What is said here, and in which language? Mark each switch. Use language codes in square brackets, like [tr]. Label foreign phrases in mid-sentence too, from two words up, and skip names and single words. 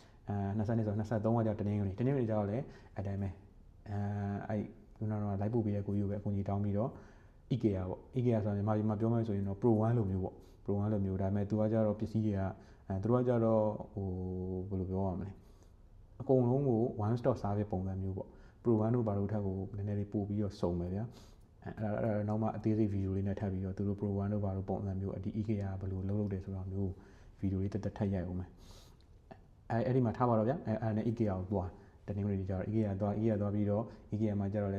[my] 20 နှစ်ဆို23ကကြောက်တနင်္ဂနွေကြောက်လည်းအတိုင်းပဲအဲ့ခုနကတော့လိုက်ပို့ပေးတဲ့ကိုကြီးကိုပဲအကူကြီးတောင်းပြီးတော့ IKEA ပေါ့ IKEA ဆိုရင်မြန်မာပြောမယ်ဆိုရင်တော့ Pro 1လိုမျိုးပေါ့ Pro 1လိုမျိုးဒါပေမဲ့သူကကြတော့ပစ္စည်းတွေကသူတို့ကကြတော့ဟိုဘယ်လိုပြောရမလဲအကုန်လုံးကို [en] one stop service [my] ပုံစံမျိုးပေါ့ Pro 1တို့ဘာလို့ထက်ကိုနည်းနည်း လေးပို့ပြီးတော့စုံမယ်ဗျာအဲ့ဒါနောက်မှအသေးစိတ်ဗီဒီယိုလေးနဲ့ထပ်ပြီးတော့သူတို့ Pro 1တို့ဘာလို့ပုံစံမျိုးဒီ IKEA ဘယ်လိုလုပ်တယ်ဆိုတာမျိုးဗီဒီယိုလေးတက်ထပ်ရိုက်အောင်မယ်အဲ့ဒီမှာထားပါတော့ဗျာအဲ့နဲ့ IKEA ကိုသွားတနင်္ဂနွေကျတော့ IKEA သွားပြီးတော့ IKEA မှာကျတော့လေ